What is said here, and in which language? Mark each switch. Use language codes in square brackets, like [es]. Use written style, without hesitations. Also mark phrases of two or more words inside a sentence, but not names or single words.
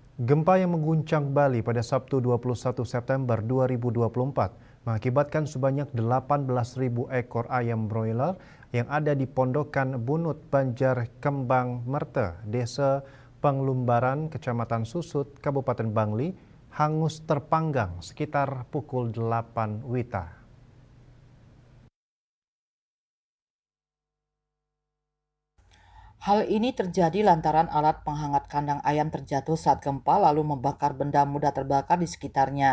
[id] Gempa yang mengguncang Bali pada Sabtu 21 September 2024 mengakibatkan sebanyak 18.000 ekor ayam broiler yang ada di Pondokan Bunut Banjar Kembang Merte, Desa Penglumbaran, Kecamatan Susut, Kabupaten Bangli, hangus terpanggang sekitar pukul 8 WITA. Hal ini terjadi lantaran alat penghangat kandang ayam terjatuh saat gempa lalu membakar benda mudah terbakar di sekitarnya.